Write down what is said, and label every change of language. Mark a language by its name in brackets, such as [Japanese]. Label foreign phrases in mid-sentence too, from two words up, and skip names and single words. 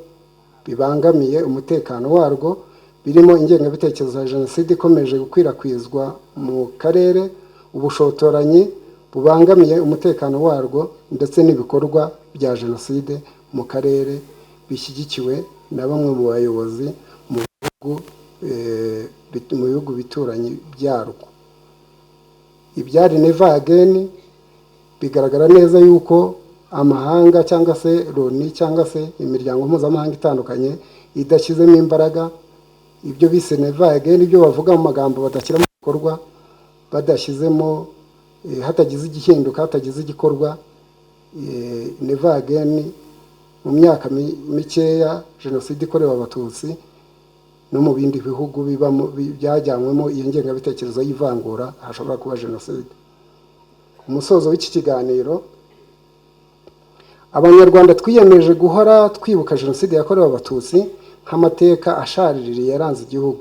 [Kinyarwanda] bibangamiye umutekano warwo, birimo ingengabitekerezo ya jenoside ikomeje gukwirakwizwa mu karere, ubushotoranyi bubangamiye umutekano warwo, ndetse n'ibikorwa bya jenoside mu karere bishyigikiwe na bamwe mu bayobozi mu bihugu bituranye byarwo. Ibyari [English] never again [Kinyarwanda] bigaragara neza yuko amahanga cyangwa se Loni cyangwa se imiryango mpuzamahanga itandukanye idashyizemo imbaraga ibyo bise [English] never again, [Kinyarwanda] ibyo bavuga mu magambo badashyira mu bikorwa, badashyizemo hatagize igihinduka, hatagize igikorwa. [English] Never again [Kinyarwanda] mu myaka mikeya jenoside ikorewe abatutsi no mu bindi bihugu byajyanwemo iyo ngengabitekerezo y'ivangura hashobora kuba jenoside. Umusozo w'iki kiganiro, Abanyarwanda twiyemeje guhora twibuka jenoside yakorewe abatutsi nk'amateka ashaririye yaranze igihugu.